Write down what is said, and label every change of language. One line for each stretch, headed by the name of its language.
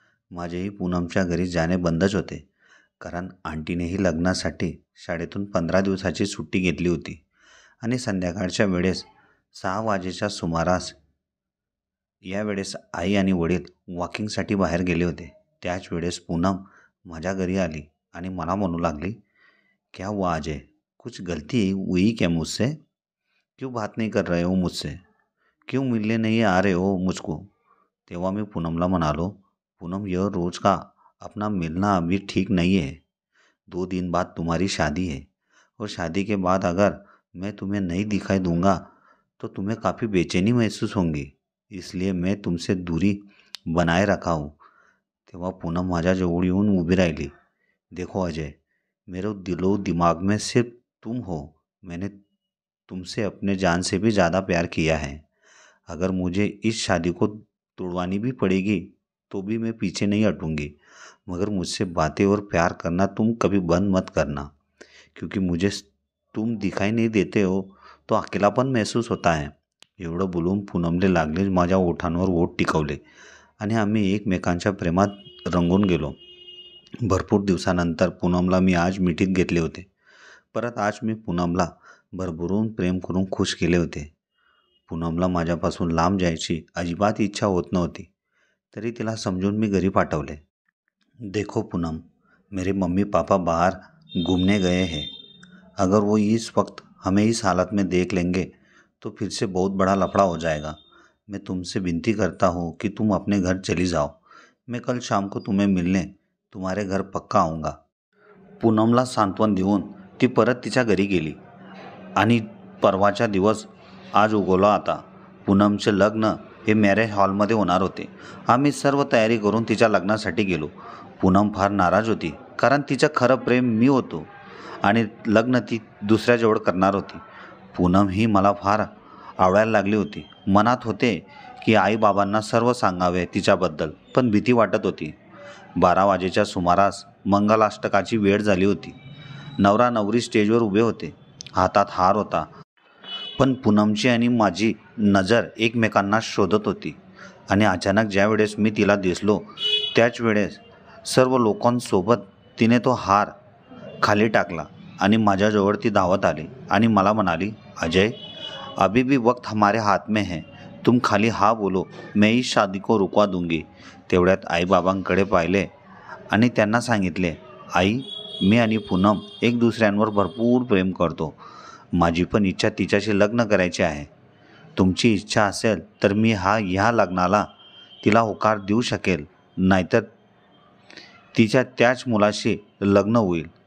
Marathi: माझेही पूनमच्या घरी जाणे बंदच होते, कारण आंटीनेही लग्नासाठी शाळेतून 15 दिवसाची सुट्टी घेतली होती आणि संध्याकाळच्या वेळेस 6 वाजेच्या सुमारास यावेळेस आई आणि वडील वॉकिंगसाठी बाहेर गेले होते. त्याच वेळेस पूनम माझ्या घरी आली आणि मला म्हणू लागली,
Hindi: क्या हुआ अजय, कुछ गलती हुई क्या मुझसे? क्यों बात नहीं कर रहे हो मुझसे? क्यों मिलने नहीं आ रहे हो मुझको?
Marathi: तेव्हा मी पूनमला म्हणालो,
Hindi: पूनम, यह रोज़ का अपना मिलना अभी ठीक नहीं है. 2 दिन बाद तुम्हारी शादी है और शादी के बाद अगर मैं तुम्हें नहीं दिखाई दूंगा तो तुम्हें काफ़ी बेचैनी महसूस होंगी, इसलिए मैं तुमसे दूरी बनाए रखा हूँ.
Marathi: तेव्हा पूनम माझ्याजवळ येऊन उभी राहिली.
Hindi: देखो अजय, मेरे दिलो दिमाग में सिर्फ तुम हो. मैंने तुमसे अपने जान से भी ज़्यादा प्यार किया है. अगर मुझे इस शादी को तोड़वानी भी पड़ेगी तो भी मैं पीछे नहीं हटूंगी. मगर मुझसे बातें और प्यार करना तुम कभी बंद मत करना, क्योंकि मुझे तुम दिखाई नहीं देते हो तो अकेलापन महसूस होता है.
Marathi: एवढं बोलून पूनमले लागले माझ्या ओठांवर ओठ टिकवले आणि आम्ही एकमेकांच्या प्रेमात रंगून गेलो. भरपूर दिवसानंतर पूनमला मी आज मिठीत घेतले होते. परत आज मी पूनमला भरभरून प्रेम करून खुश केले होते. पूनमला माझ्यापासून लांब जायची अजिबात इच्छा होत नव्हती. तरी तिला समजून मी घरी पाठवले.
Hindi: देखो पूनम, मेरे मम्मी पापा बाहर घूमने गए हैं. अगर वो इस वक्त हमें इस हालत में देख लेंगे तो फिर से बहुत बड़ा लफड़ा हो जाएगा. मैं तुमसे विनती करता हूँ कि तुम अपने घर चली जाओ. मैं कल शाम को तुम्हें मिलने तुम्हारे घर पक्का आऊँगा.
Marathi: पूनमला सांत्वन देऊन ती परत तिच्या घरी गेली आणि परवाचा दिवस आज उगवला होता. पूनमचे लग्न हे मॅरेज हॉलमध्ये होणार होते. आम्ही सर्व तयारी करून तिच्या लग्नासाठी गेलो. पूनम फार नाराज होती, कारण तिचं खरं प्रेम मी होतो आणि लग्न ती दुसऱ्याजवळ करणार होती. पूनम ही मला फार आवडायला लागली होती. मनात होते की आईबाबांना सर्व सांगावे तिच्याबद्दल, पण भीती वाटत होती. 12 वाजेच्या सुमारास मंगलाष्टकाची वेळ झाली होती. नवरा नवरी स्टेजवर उभे होते. हातात हार होता, पण पूनमची आणि माझी नजर एकमेकांना शोधत होती. आणि अचानक ज्या वेळेस मी तिला दिसलो त्याच वेळेस सर्व लोकांसोबत तिने तो हार खाली टाकला आणि माझ्याजवळ ती धावत आली आणि मला म्हणाली, अजय,
Hindi: अभी भी वक्त हमारे हाथ में है. तुम खाली हाँ बोलो, मैं इस शादी को रुकवा दूंगी.
Marathi: तेवढ्यात आईबाबांकडे पाहिले आणि त्यांना सांगितले, आई, मी आणि पूनम एक दुसऱ्यांवर भरपूर प्रेम करतो. माझी पण इच्छा तिच्याशी लग्न करायची आहे. तुमची इच्छा असेल तर मी ह्या लग्नाला तिला होकार देऊ शकेल, नाहीतर तिच्या त्याच मुलाशी लग्न होईल.